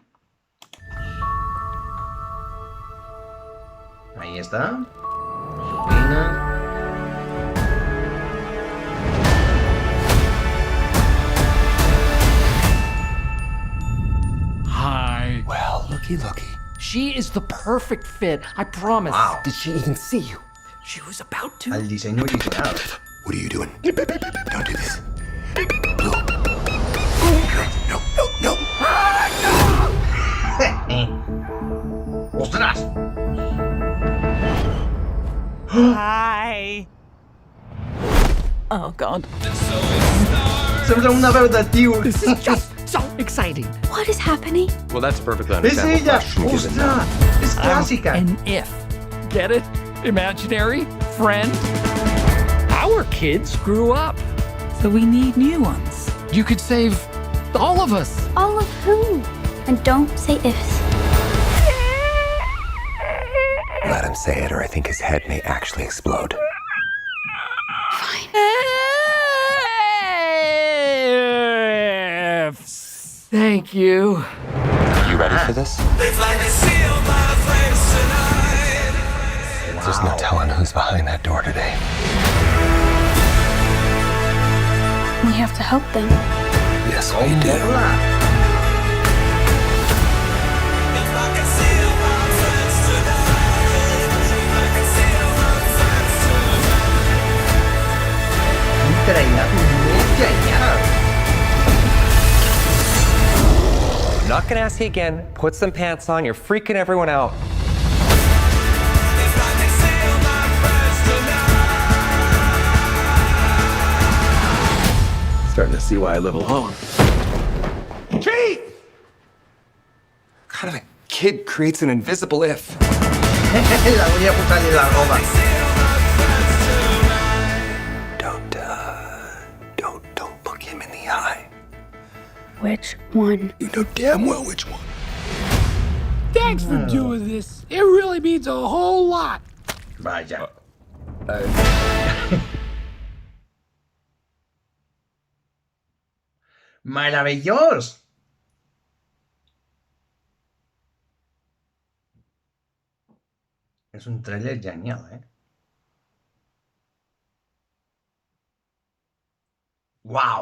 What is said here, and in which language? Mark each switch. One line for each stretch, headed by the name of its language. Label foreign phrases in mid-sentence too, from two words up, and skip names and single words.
Spanish: Ahí está.
English: Hi. Well, looky. She is the perfect fit, I promise. Wow. Did she even see you? She was about to.
Spanish: El diseño original.
English: What are you doing? Don't do this. Blue. No.
Spanish: ¡Ostras!
English: Hi. Oh, God.
Catalan: Sembla una veu de tio.
English: This is just so exciting. What is happening? Well, that's a perfectly
Catalan: És
English: understandable
Catalan: ella!
English: question given now.
Catalan: Ostres! És clàssica!
English: An if. Get it? Imaginary? Friend? Our kids grew up. So we need new ones. You could save all of us. All of who? And don't say ifs. Let him say it, or I think his head may actually explode. Thank you. You ready for this? There's no telling who's behind that door today. We have to help them. Yes, we do.
Catalan: Un tràiler molt genial!
English: I'm not gonna ask you again. Put some pants on. You're freaking everyone out. Starting to see why I live alone. Chief! What kind of a kid creates an invisible if?
Spanish: La voy a
Catalan: posar-li la roba.
English: Don't look him in the eye. Which one? You know damn well which one. Thanks for doing this. It really means a whole lot.
Catalan: Vaja. Meravellós! És un tràiler genial, Uau!